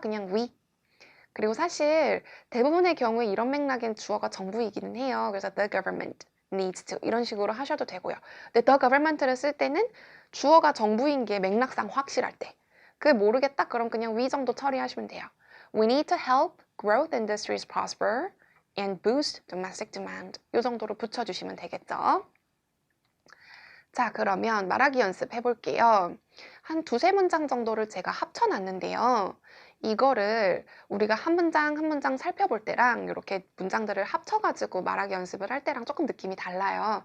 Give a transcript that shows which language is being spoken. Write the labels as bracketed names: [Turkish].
[Korean] 그냥 we. 그리고 사실 대부분의 경우에 이런 맥락엔 주어가 정부이기는 해요. 그래서 [English] the government needs to [Korean] 이런 식으로 하셔도 되고요. 근데 the government를 쓸 때는 주어가 정부인 게 맥락상 확실할 때. 그게 모르겠다? 그럼 그냥 we 정도 처리하시면 돼요. [English] We need to help growth industries prosper and boost domestic demand. [Korean] 이 정도로 붙여주시면 되겠죠. 자, 그러면 말하기 연습 해볼게요. 한 두세 문장 정도를 제가 합쳐놨는데요. 이거를 우리가 한 문장 한 문장 살펴볼 때랑 이렇게 문장들을 합쳐가지고 말하기 연습을 할 때랑 조금 느낌이 달라요.